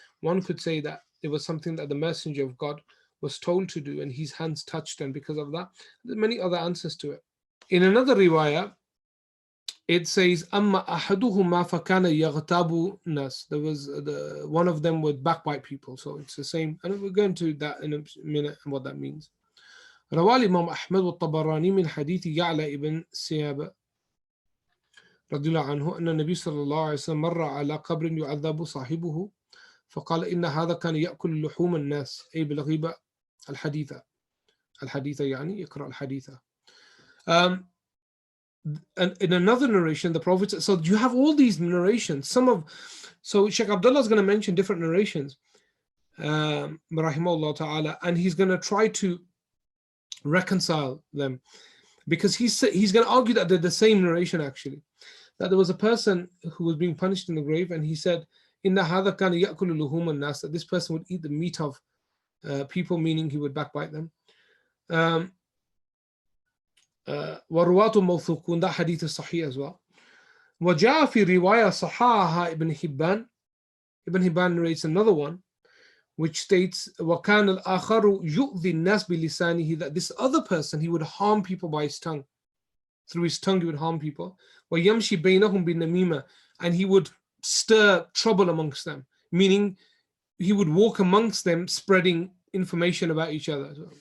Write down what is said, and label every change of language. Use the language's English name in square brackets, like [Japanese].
[English] One could say that it was something that the Messenger of God was told to do, and his hands touched, and because of that, there are many other answers to it. In another riwayah, it says, [Arabic] "Amma ahaduhuma fakana yaghtabu nas." [English] There was one of them would backbite people, so it's the same, and we're going to that in a minute and what that means. [Arabic] روى الإمام أحمد والطبراني من حديث يعلى ابن سياب رضي الله عنه أن النبي صلى الله عليه وسلم مر على قبر يعذب صاحبه فقال إن هذا كان يأكل لحوم الناس، أي بالغيبة الحديثة يعني يقرأ الحديثة. [English] And in another narration, the Prophet, so you have all these narrations. So Sheikh Abdullah is going to mention different narrations, rahimahullah ta'ala, and he's going to try to reconcile them, because he's going to argue that they're the same narration, actually, that there was a person who was being punished in the grave, and he said, Inna hadha kana ya'kulu luhum an-nas, that this person would eat the meat of people, meaning he would backbite them. [Arabic] وَرُوَاتُ مَوْثُوقُونَ, [English] that hadith is sahih as well. [Arabic] وَجَاءَ فِي رِوَايَةٍ صَحَّحَهَا Ibn Hibban. [English] Ibn Hibban narrates another one, which states, [Arabic] وَكَانَ الْآخَرُ يُؤْذِي النَّاسِ بِلِسَانِهِ, [English] that this other person, he would harm people by his tongue. Through his tongue, he would harm people. [Arabic] وَيَمْشِي بَيْنَهُمْ بِالنَّمِيمَةِ, [English] and he would stir trouble amongst them, meaning he would walk amongst them spreading information about each other.